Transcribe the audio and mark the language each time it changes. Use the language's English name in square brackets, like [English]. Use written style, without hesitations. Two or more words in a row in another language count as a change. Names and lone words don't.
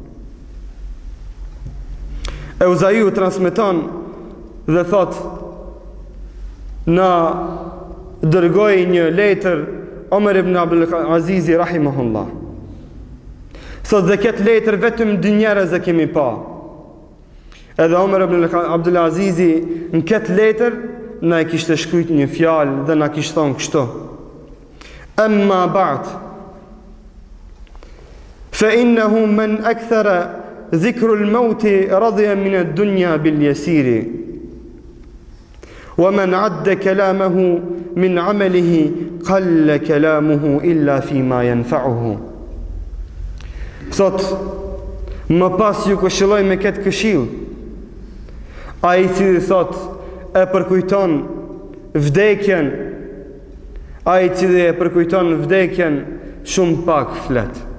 [Albanian] Euzaiu transmeton dhe thot, na dërgoi një letër Omer ibn Abdul Azizi rahimahullah. Thot dhe këtë letër vetëm dy njerëz e kemi pa. Edhe Omer ibn Abdul Azizi në këtë letër na e kishte shkruajt një fjalë dhe na kishte thonë kështu: [Arabic] أما بعد، فإنه من أكثر ذكر الموت رضي من الدنيا باليسير، ومن عد كلامه من عمله قل كلامه إلا فيما ينفعه. [Albanian] Thot, më pas ju këshilloj me këtë këshill, ai i cili thot e përkujton vdekjen, ai i cili e përkujton vdekjen shumë pak flet.